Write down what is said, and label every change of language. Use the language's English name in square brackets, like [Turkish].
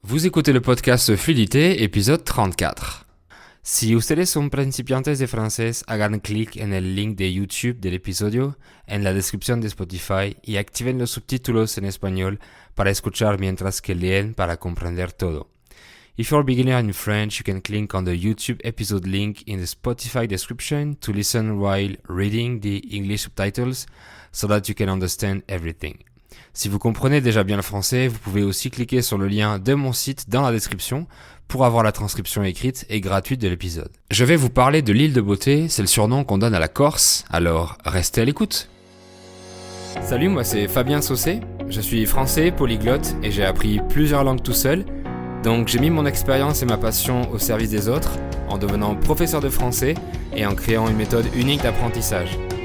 [French] Vous écoutez le podcast Fluidité, épisode 34. [Spanish] Si ustedes son principiantes de francés, hagan clic en el link de YouTube del episodio en la descripción de Spotify y activen los subtítulos en español para escuchar mientras que leen para comprender todo. [English] If you're a beginner in French, you can click on the YouTube episode link in the Spotify description to listen while reading the English subtitles so that you can understand everything. [French] Si vous comprenez déjà bien le français, vous pouvez aussi cliquer sur le lien de mon site dans la description pour avoir la transcription écrite et gratuite de l'épisode. Je vais vous parler de l'île de beauté, c'est le surnom qu'on donne à la Corse, alors restez à l'écoute. Salut, moi c'est Fabien Saucé, je suis français polyglotte et j'ai appris plusieurs langues tout seul, donc j'ai mis mon expérience et ma passion au service des autres en devenant professeur de français et en créant une méthode unique d'apprentissage.